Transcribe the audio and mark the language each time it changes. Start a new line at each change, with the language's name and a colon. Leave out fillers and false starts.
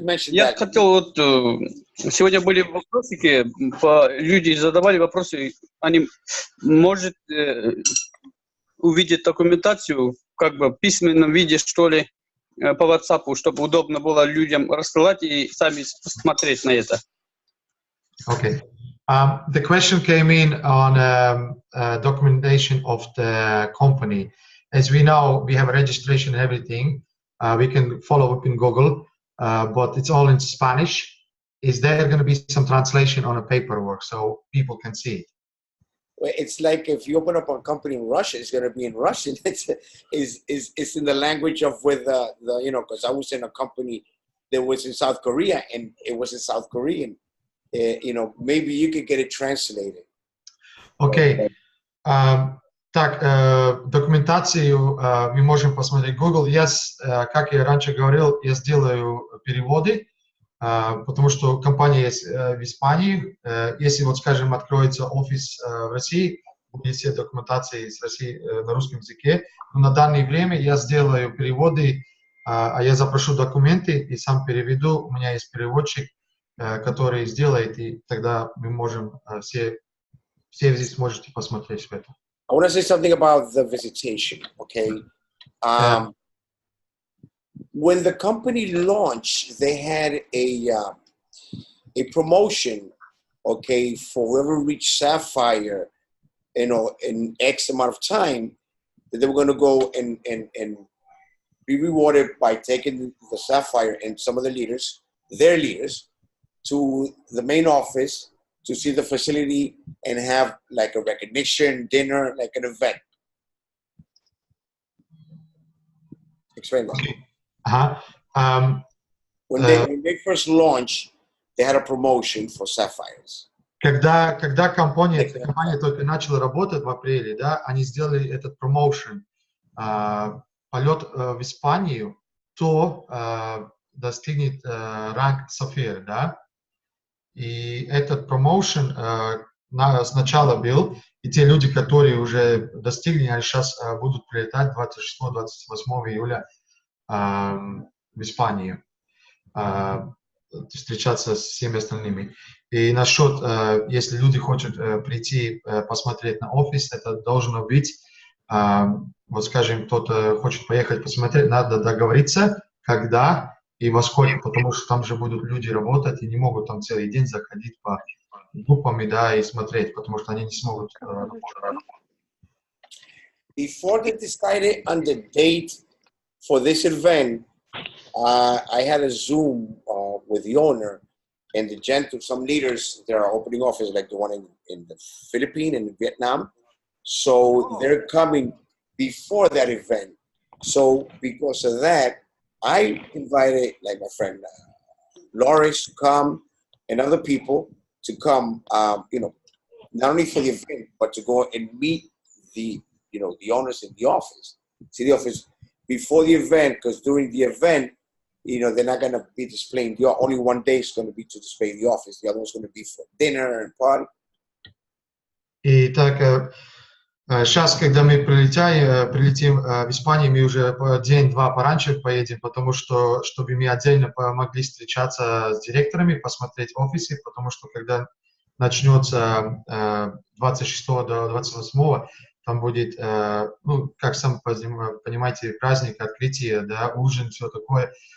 Russian: Я хотел, сегодня были вопросики, люди задавали вопросы, они, может, увидеть документацию, как бы в письменном виде, что ли, по WhatsApp, чтобы удобно было людям рассылать и сами смотреть на это.
English: Okay. The question came in on documentation of the company. As we know, we have a registration and everything. We can follow up in Google, but it's all in Spanish. Is there going to be some translation on a paperwork so people can see it? Well, it's like if you open up a company in Russia, it's going to be in Russian. It's in the language of because I was in a company that was in South Korea and it was in South Korean. Maybe you could get it translated. Okay.
Russian: Так, документацию мы можем посмотреть в Google. Как я раньше говорил, я сделаю переводы, потому что компания есть в Испании. Если, вот, скажем, откроется офис в России, будет все документации с России на русском языке, но на данное время я сделаю переводы, а я запрошу документы и сам переведу. У меня есть переводчик, который сделает, и тогда мы можем все здесь сможете посмотреть в это.
English: I want to say something about the visitation, okay? When the company launched, they had a promotion, okay, for whoever reached Sapphire, you know, in X amount of time, that they were going to go and be rewarded by taking the Sapphire and some of the leaders, their leaders, to the main office to see the facility and have like a recognition dinner, like an event. Explain that. Okay. When they first launched, they had a promotion for Sapphires.
Russian: Когда компания только начала работать в апреле, да, они сделали этот промоушен, полет в Испанию, то достигнет ранг Сафир, да. И этот промоушен сначала был, и те люди, которые уже достигли, они сейчас будут прилетать 26-28 июля в Испанию, встречаться с всеми остальными. И насчет, если люди хотят прийти посмотреть на офис, это должно быть, вот скажем, кто-то хочет поехать посмотреть, надо договориться, когда и во сколько, потому что там же будут люди работать и не могут там целый день заходить по группам, да, и смотреть, потому что они не смогут работать.
English: Before they decided on the date for this event, I had a Zoom with the owner and some leaders. There are opening offices like the one in the Philippines and Vietnam. So they're coming before that event. So because of that, I invited like my friend ЛАУРИС to come and other people to come, you know, not only for the event, but to go and meet the, you know, the owners in the office. See the office before the event, because during the event, you know, they're not going to be displaying. Only one day is going to be to display the office. The other one's going to be for dinner and party.
Russian: И так, сейчас, когда мы прилетим в Испанию, мы уже день-два пораньше поедем, потому что, чтобы мы отдельно могли встречаться с директорами, посмотреть офисы, потому что, когда начнется 26 до 28, там будет, ну, как сам понимаете, праздник, открытие, да, ужин, все такое.